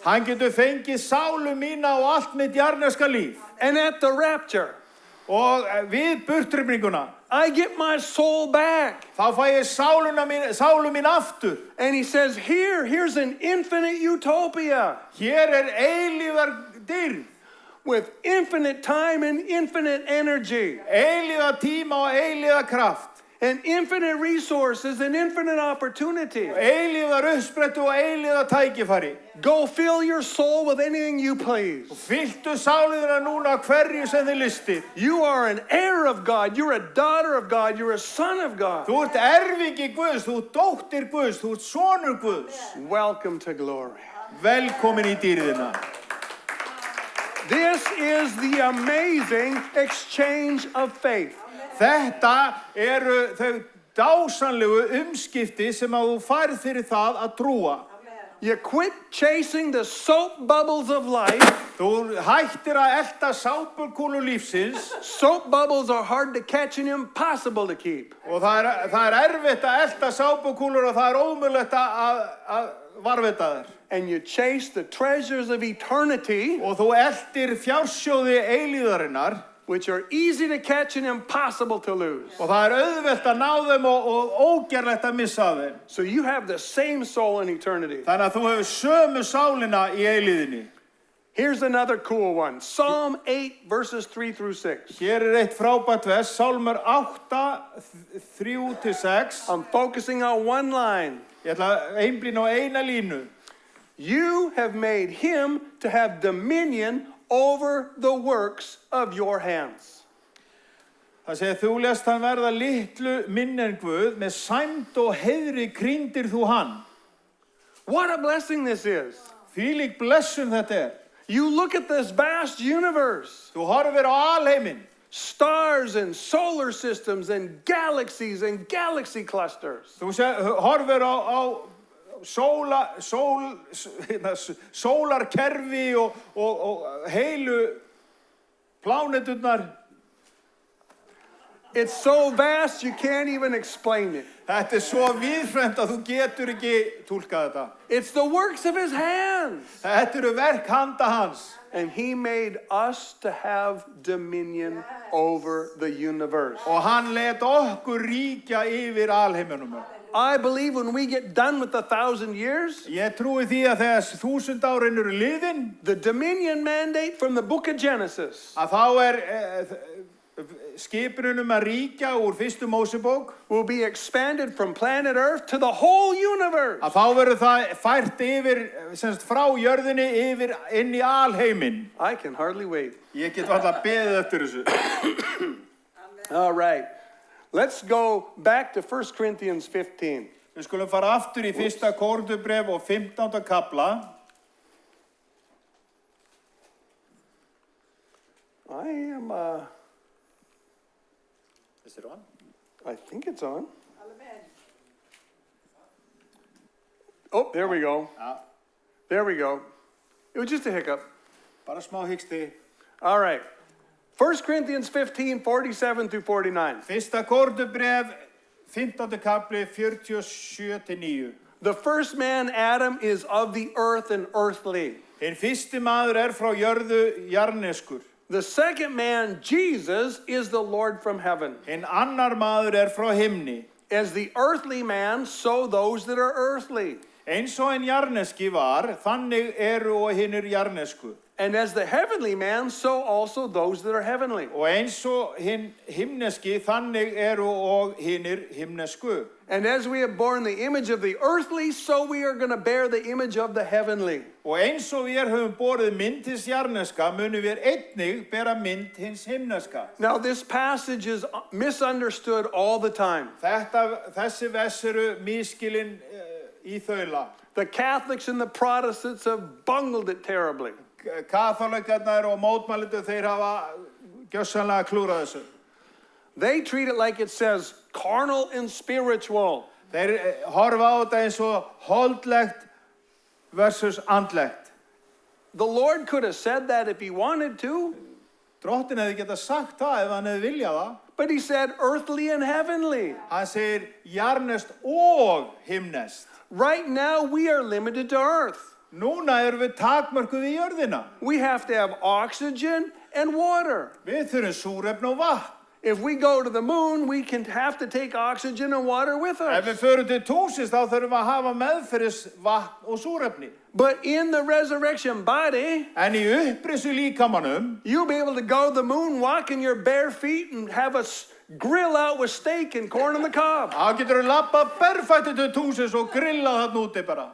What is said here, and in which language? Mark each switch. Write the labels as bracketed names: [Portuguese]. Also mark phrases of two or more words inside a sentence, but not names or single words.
[Icelandic] Hann getur fengið sálu mína og allt mitt jarðneska líf. [English] And at the rapture, [Icelandic] Og við burtrymninguna, [English] I get my soul back. [Icelandic] þá fæ ég sálu mín aftur. [English] And he says, here's an infinite utopia [Icelandic] Hér eilífar dýrð, [English] with infinite time and infinite energy [Icelandic] eilífa tíma og eilífa kraft, [English] and infinite resources and infinite opportunity. [Icelandic] eilífar uppsprettu og eilífa tækifæri. [English] Go fill your soul with anything you please. [Icelandic] Fylltu sáluðina núna hverju sem þið listir. [English] You are an heir of God. You're a daughter of God. You're a son of God. [Icelandic] Þú ert erfingi Guðs, þú ert dóttir Guðs, þú ert sonur Guðs. [English] Welcome to glory. [Icelandic] Velkomin í dýrðina. [English] This is the amazing exchange of faith. [Icelandic] Þetta eru þau dásanlegu umskipti sem að þú færð fyrir það að trúa. [English] You quit chasing the soap bubbles of life. [Icelandic] Þú hættir að elta sápukúlu lífsins. [English] Soap bubbles are hard to catch and impossible to keep. [Icelandic] Og það erfitt að elta sápukúlur og það ómögulegt að varðveita þær. [English] And you chase the treasures of eternity, [Icelandic] Og þú eltir fjársjóði eilíðarinnar. [English] which are easy to catch and impossible to lose. [Icelandic] Og það auðvelt að ná þeim og ógerlegt að missa þeim. [English] So you have the same soul in eternity. [Icelandic] Þannig að þú hefur sömu sálina í eilíðinni. [English] Here's another cool one. Psalm 8, verses 3 through 6. [Icelandic] Hér eitt frábært vers, Sálmur 8, 3-6. [English] I'm focusing on one line. [Icelandic] Ég ætla að einblína á eina línu. [English] You have made him to have dominion over the works of your hands. [Icelandic] Það segir þú lest hann verða litlu minn en Guð, með sæmd og heiðri krýndir þú hann. [English] What a blessing this is. [Icelandic] Þvílík blessun þetta [English] You look at this vast universe. [Icelandic] Þú horfir á alheiminn. [English] Stars and solar systems and galaxies and galaxy clusters. [Icelandic] Þú horfir á sólarkerfi og heilu pláneturnar. [English] It's so vast you can't even explain it. [Icelandic] Þetta svo víðfræmt að þú getur ekki túlkað þetta. [English] It's the works of his hands. [Icelandic] Þetta eru verk handa hans. [English] And he made us to have dominion over the universe. [Icelandic] Og hann let okkur ríkja yfir alheiminum. [English] I believe when we get done with the 1,000 years, [Icelandic] Ég trúi því að þegar 1000 árin eru liðin, [English] the dominion mandate from the book of Genesis [Icelandic] að þá skipunum að ríkja úr fyrstu Mósebók, [English] will be expanded from planet Earth to the whole universe. [Icelandic] að þá verður það fært yfir, semst frá jörðinni yfir inn í alheiminn. [English] I can hardly wait. [Icelandic] Ég get alltaf beðið eftir þessu. [English] All right. Let's go back to 1 Corinthians 15. [Icelandic] Við skulum fara aftur í 1. Korinthubréf og 15. kapla. [English] Is it on? I think it's on. Oh, there we go. [Icelandic] Já, [English] There we go. It was just a hiccup. [Icelandic] bara smá hiksti. [English] All right. 1 Corinthians 15, 47 through 49. [Icelandic] 1. Korinthubréf, 15. kapli, 47-9. [English] The first man, Adam, is of the earth and earthly. [Icelandic] Hinn fyrsti maður frá jörðu jarneskur. [English] The second man, Jesus, is the Lord from heaven. [Icelandic] Hinn annar maður frá himni. [English] As the earthly man, so those that are earthly. [Icelandic] Eins og hinn jarneski var, þannig eru og hinnir jarnesku. [English] And as the heavenly man, so also those that are heavenly. [Icelandic] Og eins og hinn himneski, þannig eru og hinnir himnesku. [English] And as we have borne the image of the earthly, so we are going to bear the image of the heavenly. [Icelandic] Og eins og við höfum borið mynd hins jarneska, munum við einnig bera mynd hins himneska. [English] Now this passage is misunderstood all the time. [Icelandic] Þessi vers eru misskilin í þaula. [English] The Catholics and the Protestants have bungled it terribly. [Icelandic] Katholikarnir og mótmælendur, þeir hafa gjörsamlega klúrað þessu. [English] They treat it like it says carnal and spiritual. [Icelandic] Þeir horfa á þetta eins og holdlegt versus andlegt. [English] The Lord could have said that if he wanted to, [Icelandic] Drottinn hefði getað sagt það ef hann hefði viljað það. [English] but he said earthly and heavenly. [Icelandic] Hann segir jarnest og himnest. [English] Right now we are limited to earth. [Icelandic] Núna erum við takmörkuð í jörðina. [English] We have to have oxygen and water. [Icelandic] Við þurfum súrefni og vatn. [English] If we go to the moon, we can have to take oxygen and water with [Icelandic] Ef við [English] us. [Icelandic] förum til tunglsins þá þurfum við að hafa meðferðis vatn og súrefni. [English] But in the resurrection body, [Icelandic] En í upprisu líkamanum, [English] you'll be able to go to the moon, walk in your bare feet, and have a grill out with steak and corn on the cob. [Icelandic] þá getur við labbað berfættu til tunglsins og grillað þarna úti bara.